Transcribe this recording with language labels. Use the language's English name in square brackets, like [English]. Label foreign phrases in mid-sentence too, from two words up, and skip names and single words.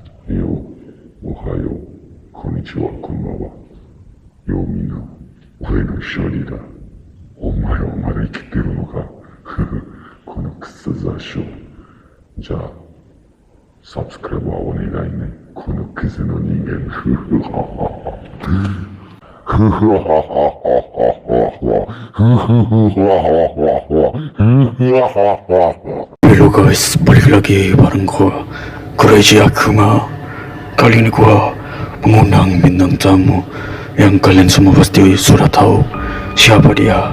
[Japanese] よう、おはよう、こんにちは、こんばんは。ようみんな、俺の勝利だ。お前はまだ生きてるのか。このクソ雑種。じゃあ、サブスクライブはお願いね。このクズの人間。 [Indonesian] Halo guys, balik lagi bareng gua Crazy Akuma. Kali ini gua mengundang bintang tamu yang kalian semua pasti sudah tahu siapa dia.